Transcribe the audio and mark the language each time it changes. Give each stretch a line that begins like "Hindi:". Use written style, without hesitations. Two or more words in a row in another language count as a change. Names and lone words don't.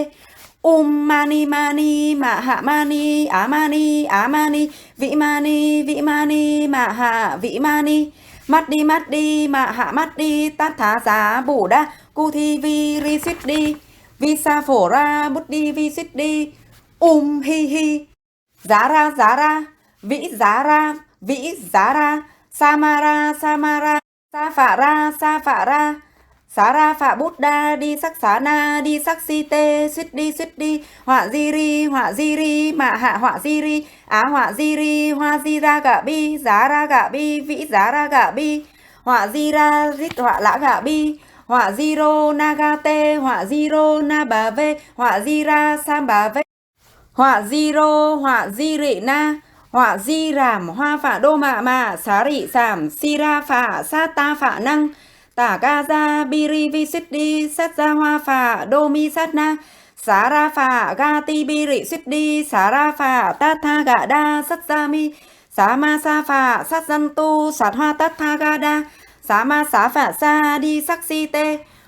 Vietnamese: Mani ma hạ mani á mani vị mani ma hạ vị mani mắt đi ma hạ mắt đi tát thá giá bổ đa cu thi vi ri suýt đi vi sa phổ ra bút đi vi suýt đi. Hi hi giá ra vĩ giá ra samara sa phạ ra xá ra phạ bút đa đi sắc xá na đi sắc si tê. Suýt đi họa di ri mạ hạ họa di ri á họa di ri hoa di ra gạ bi giá ra gạ bi vĩ giá ra gạ bi họa di ra dít họa lã gạ bi họa di rô na ga tê họa di rô na bà vê họa di ra sam bà vê họa di rô họa di rị na họa di rảm hoa phạ đô mạ xá rị sảm si ra phạ sát ta phạ năng tả ca ra biri vi suýt đi sát ra hoa phạ đô mi sát na xá ra phạ ga ti bi rị suýt đi xá ra phạ tát tha gạ đa sát ra mi xá ma sa phạ sát dân tu sát hoa tát tha ga đa xá ma xá phạ sa đi sắc si tê.